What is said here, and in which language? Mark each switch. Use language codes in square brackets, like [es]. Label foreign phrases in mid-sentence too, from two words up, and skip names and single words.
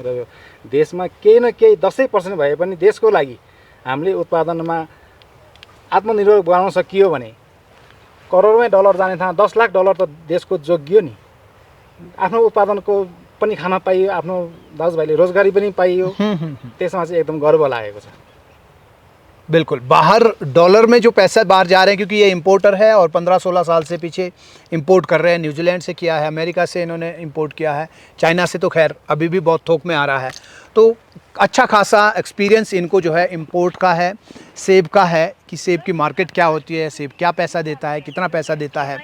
[ne] र देशमा केही न केही 10% भए पनि देशको लागि हामीले उत्पादनमा आत्मनिर्भर बनाउन सकियो भने करोडमै डलर जाने ठाउँ 10 लाख डलर त देशको जोगियो नि। आफ्नो उत्पादनको पनि खान पाइयो, आफ्नो दाजुभाइले रोजगारी पनि पाइयो, त्यसमा चाहिँ एकदम गर्व लागेको छ। [hi] बिल्कुल, बाहर डॉलर में जो पैसा बाहर जा रहे हैं, क्योंकि ये इंपोर्टर है और 15-16 साल से पीछे इंपोर्ट कर रहे हैं। न्यूजीलैंड से किया है, अमेरिका से इन्होंने इंपोर्ट किया है, चाइना से तो खैर अभी भी बहुत थोक में आ रहा है। तो अच्छा खासा एक्सपीरियंस इनको जो है इंपोर्ट का है, सेब का है कि सेब की मार्केट क्या होती है, सेब क्या पैसा देता है, कितना पैसा देता है।